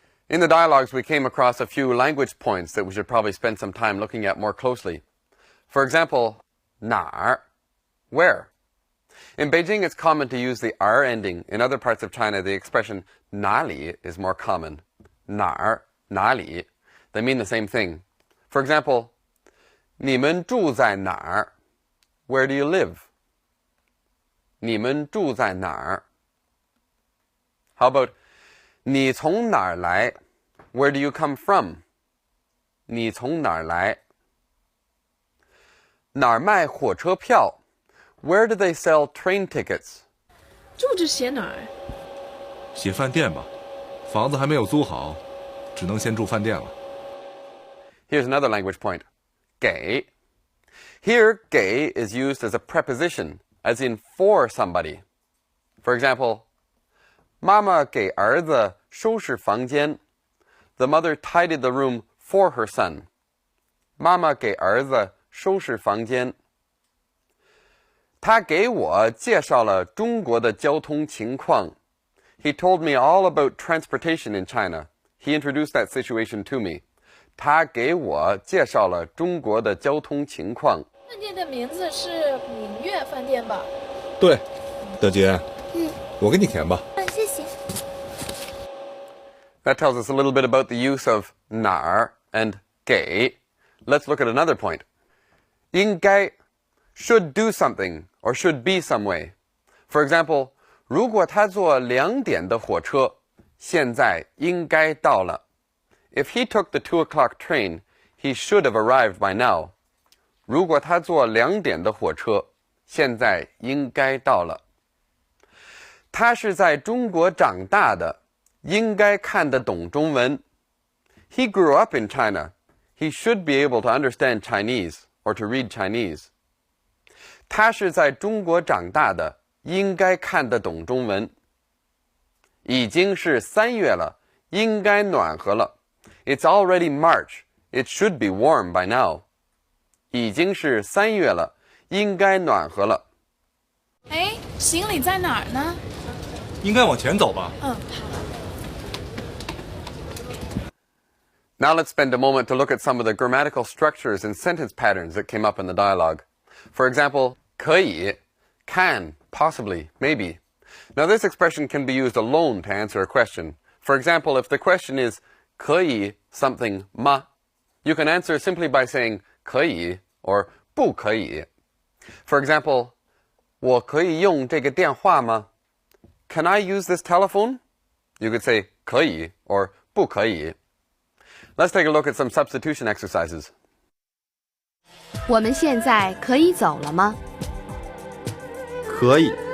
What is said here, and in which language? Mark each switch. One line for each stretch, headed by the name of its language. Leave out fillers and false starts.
English: In the dialogues, we came across a few language points that we should probably spend some time looking at more closely. For example, 哪儿, where. In Beijing, it's common to use the R ending. In other parts of China, the expression 哪里 is more common.
Chinese: 哪儿, 哪里.
English: They mean the same thing. For example,
Chinese: 你们住在哪儿?
English: Where do you live?
Chinese: 你们住在哪儿?
English: How about
Chinese: 你从哪儿来?
English: Where do you come from?
Chinese: 你从哪儿来? 哪儿卖火车票?
English: Where do they sell train tickets?
Chinese: 住着写哪儿？写饭店吧，房子还没有租好，只能先住饭店了。
English: Here's another language point.
Chinese: 给.
English: Here, 给 is used as a preposition, as in for somebody. For example,
Chinese: 妈妈给儿子收拾房间.
English: The mother tidied the room for her son.
Chinese: 妈妈给儿子收拾房间。他给我介绍了中国的交通情况。
English: He told me all about transportation in China. He introduced that situation to me.
Chinese: 他给我介绍了中国的交通情况。饭店的名字是明月饭店吧？对，德杰，我给你填吧。谢谢。
English: That tells us a little bit about the use of 哪儿 and 给. Let's look at another point. 应该 should do something or should be some way. For example,
Chinese: 如果他坐2点的火车，现在应该到了。
English: If he took the 2 o'clock train, he should have arrived by now.
Chinese: 如果他坐2点的火车，现在应该到了。他是在中国长大的，应该看得懂中文。
English: He grew up in China. He should be able to understand Chinese or to read Chinese.
Chinese: 他是在中国长大的，应该看得懂中文。已经是3月了，应该暖和了。 It's already March. It should be warm by now. 已经是3月了，应该暖和了。哎，行李在哪儿呢？应该往前走吧。嗯，好。
English: Now let's spend a moment to look at some of the grammatical structures and sentence patterns that came up in the dialogue. For example, 可以, can, possibly, maybe. Now this expression can be used alone to answer a question. For example, if the question is 可以 something 吗, you can answer simply by saying 可以 or 不可以. For example,
Chinese: 我可以用这个电话吗?
English: Can I use this telephone? You could say 可以 or 不可以. Let's take a look at some substitution exercises.
Chinese: 我们现在可以走了吗？可以。